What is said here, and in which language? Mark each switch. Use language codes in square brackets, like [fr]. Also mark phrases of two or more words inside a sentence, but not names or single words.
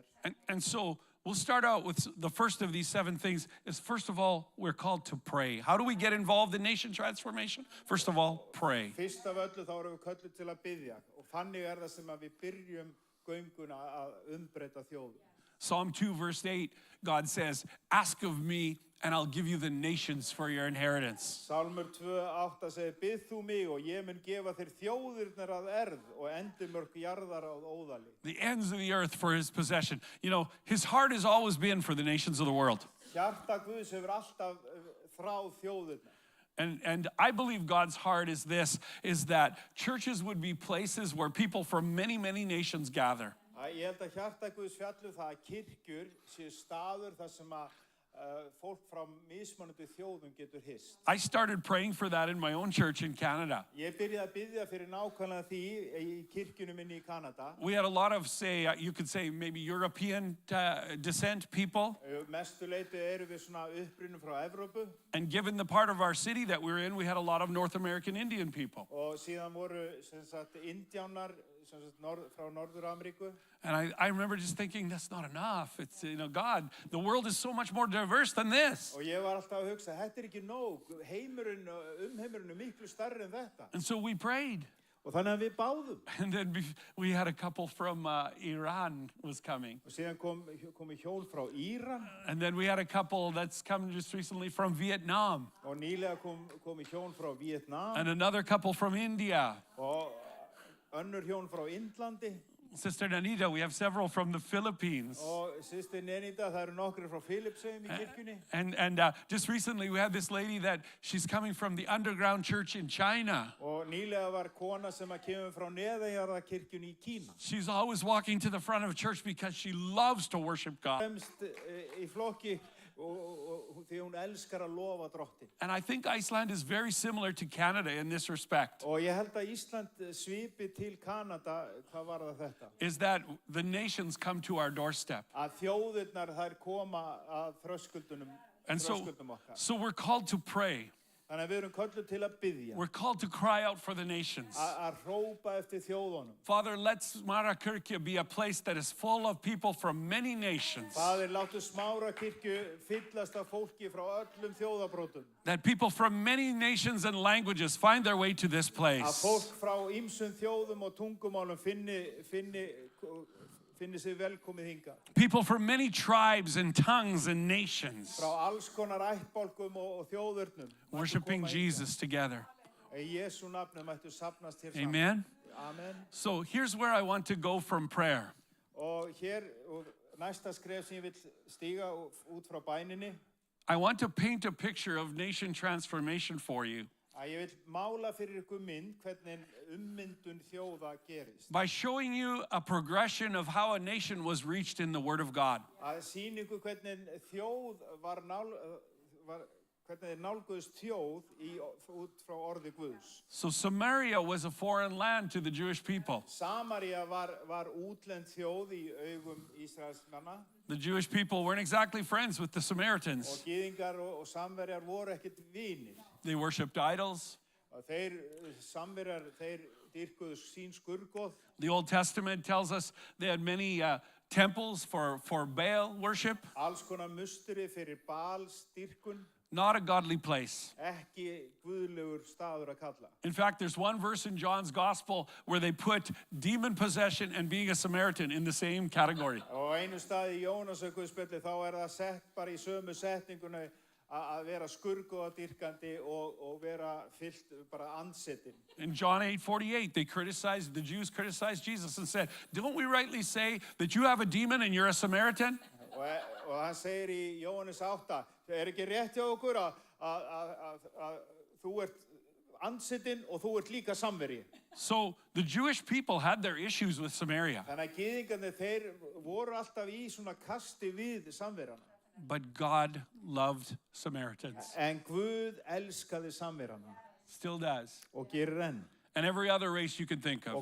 [en] And so we'll start out with the first of these 7 things is, first of all, we're called to pray. How do we get involved in nation transformation? First of all, pray. [is] Fyrst af öllu þá erum við kölluð til að biðja og þannig það sem að við byrjum gönguna að umbreyta þjóðum. [en] Psalm 2 verse 8, God says, ask of me and I'll give you the nations for your inheritance. [is] Sálmur 2:8 segir, bið þú mig og ég mun gefa þér þjóðirnar að erð og endimörk jarðar að óðali. [en] The ends of the earth for his possession. His heart has always been for the nations of the world. [is] Hjarta Guðs hefur alltaf þráð þjóðirnar. [en] And I believe God's heart is that churches would be places where people from many, many nations gather. [is] Ég held að hjarta Guðs fjallu það að kirkjur séu staður þar sem að fólk frá mismunandi þjóðum getur hist. [en] I started praying for that in my own church in Canada. [is] Ég byrjaði að biðja fyrir nákvæmlega því í kirkjunum minni í Kanada. [en] We had a lot of, you could say maybe European descent people. [is] Mestu leyti erum við svona upprunnum frá Evrópu. [en] And given the part of our city that we're in, we had a lot of North American Indian people. [is] Og síðan voru indjánar frá Norður-Ameríku. [en] And I remember just thinking, that's not enough. It's, God, the world is so much more diverse than this. [is] Og ég var alltaf að hugsa, þetta ekki nóg. Heimurinn er miklu stærri en þetta. [en] And so we prayed. [is] Og þannig að við báðum. [en] And then we had a couple from Iran was coming. [is] Og síðan komu hjól frá Íran. [en] And then we had a couple that's come just recently from Vietnam. [is] Og nýlega komu hjól frá Vietnam. [en] And another couple from India. [is] Og önnur hjón frá Indlandi. [en] Sister Nanita, we have several from the Philippines. [is] Og systir Nenita, það eru nokkrir frá Filippseyjum í kirkjunni. [en] And just recently we had this lady that she's coming from the underground church in China. [is] Og nýlega var kona sem kemur frá neðanjarðarkirkjunni í Kína. [en] She's always walking to the front of church because she loves to worship God. [is] Fremst í flokki og því hún elskar að lofa drottin. [en] And I think Iceland is very similar to Canada in this respect. [is] Og ég held að Ísland svipi til Kanada, hvað var þetta? [en] Is that the nations come to our doorstep. [is] Að þjóðirnar þær koma að þröskuldum okkar. [en] So we're called to pray. [is] Þannig að við erum kölluð til að biðja. [en] We're called to cry out for the nations. [is] Að hrópa eftir þjóðunum. [en] Father, let Smárakirkja be a place that is full of people from many nations. [is] Faðir, láttu Smárakirkju fyllast af fólki frá öllum þjóðabrótum. [en] That people from many nations and languages find their way to this place. [is] Að fólk frá ýmsum þjóðum og tungumálum finni sig velkomið hingað. [en] People from many tribes and tongues and nations. [is] Frá alls konar ættbálkum og þjóðurnum. [en] Worshiping Jesus together. [is] Í Jesú nafni mættu safnast hér saman. [en] Amen. [is] Amen. [en] So here's where I want to go from prayer. [is] Og næsta skref sem ég vil stíga út frá bæninni. [en] I want to paint a picture of nation transformation for you. [is] Að ég vil mála fyrir ykkur mynd hvernig ummyndun þjóða gerist. [en] By showing you a progression of how a nation was reached in the Word of God. [is] Að sýna ykkur hvernig þjóð hvernig nálguðust þjóð út frá orði Guðs. [en] So Samaria was a foreign land to the Jewish people. [is] Samaria var útlend þjóð í augum Ísraelsmanna. [en] The Jewish people weren't exactly friends with the Samaritans. [is] Og gyðingar og samverjar voru ekkert vinir. [en] They worshipped idols. [is] Og samverjar dýrkuðu sín skurðgoð. [en] The Old Testament tells us they had many temples for Baal worship. [is] Alls konar musteri fyrir Baals dýrkun. [en] Not a godly place. [is] Ekki guðlegur staður að kalla. [en] In fact, there's one verse in John's Gospel where they put demon possession and being a Samaritan in the same category. [is] Og einu stað í Jónasar Guðspjalli þá það sett bara í sömu setninguna að vera skurðgoðadýrkandi og vera fyllt bara andsetin. [en] In John 8:48, the Jews criticized Jesus and said, don't we rightly say that you have a demon and you're a Samaritan? [is] Og hann segir í Jóhannes 8, ekki rétt hjá okkur að þú ert andsetin og þú ert líka samverji. [en] So the Jewish people had their issues with Samaria, [is] Þannig að gyðingarnir, þeir voru alltaf í svona kasti við samverjana. [en] but God loved Samaritans, [is] En Guð elskaði samverjana [en] still does, [is] og gerir enn. [en] and every other race you can think of.